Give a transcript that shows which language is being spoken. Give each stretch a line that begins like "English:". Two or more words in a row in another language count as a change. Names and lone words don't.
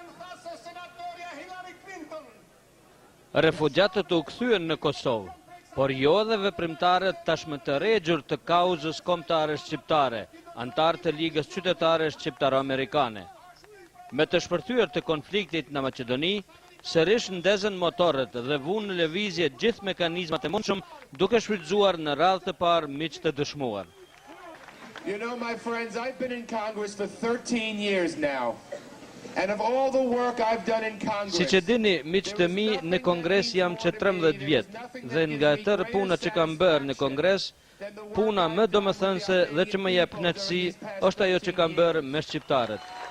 Albanian: Refugjatët u kthyen në Kosovë, por jo edhe veprimtarët tashmë të regjur të kauzës kombëtare shqiptare, antar të Ligës Qytetare Shqiptaro-Amerikane. Me të shpërthyer të konfliktit në Maqedoni, sërish ndezën motorët dhe vunë në lëvizje gjithë mekanizmat e mundshëm, duke shfrytzuar në radhë të parë miq të dëshmuar.
English: You know, my friends, I've been in Congress for 13 years now. And of all the work I've done in Congress,
Albanian: Si që dini, miq të mi, në Kongres jam që 13 vjetë, dhe nga tërë puna që kam bërë në Kongres, puna më domethënëse dhe që më jep kënaqësi është ajo që kam bërë me shqiptarët.